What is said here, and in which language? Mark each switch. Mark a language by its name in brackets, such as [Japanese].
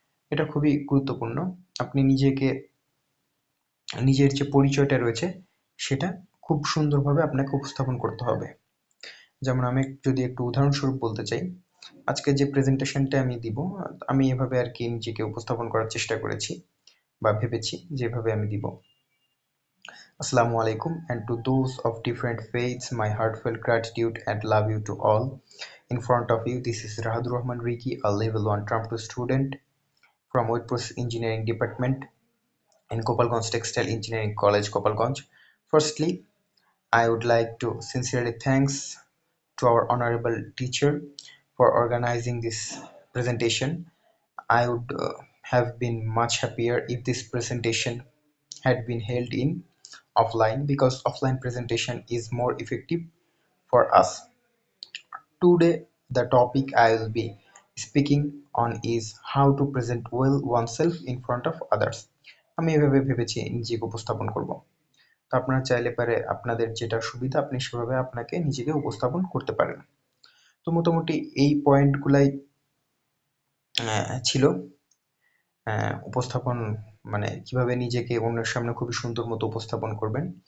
[Bangla] এটা খুবই গুরুত্বপূর্ণ। আপনি নিজের যে পরিচয়টা রয়েছে সেটা খুব সুন্দরভাবে আপনাকে উপস্থাপন করতে হবে। যেমন আমি যদি একটু উদাহরণস্বরূপ বলতে চাই, আজকে যে প্রেজেন্টেশনটা আমি দিব, আমি এভাবে আরকি নিজেকে উপস্থাপন করার চেষ্টা করেছি বা ভেবেছি যে এভাবে আমি দিব। [English] Assalamu alaikum, and to those of different faiths, my heartfelt gratitude and love you to all. In front of you, this is Rahadur Rahman Riki, a level 1 Term 2 student from Wood Process Engineering Department in Gopalganj Textile Engineering College, Gopalganj. Firstly, I would like to sincerely thanks to our honorable teacher for organizing this presentation. I would have been much happier if this presentation had been held in offline, because offline presentation is more effective for us. Today, the topic I will be speaking on is how to present well oneself in front of others. [Bangla] আমি এভাবে ভেবেছি নিজেকে উপস্থাপন করব। তো আপনারা চাইলে পারে আপনাদের যেটা সুবিধা আপনি সেভাবে আপনাকে নিজেকে উপস্থাপন করতে পারেন। তো মোটামুটি এই পয়েন্টগুলাই ছিল উপস্থাপন, মানে কিভাবে নিজেকে অন্যের সামনে খুবই সুন্দর মতো উপস্থাপন করবেন।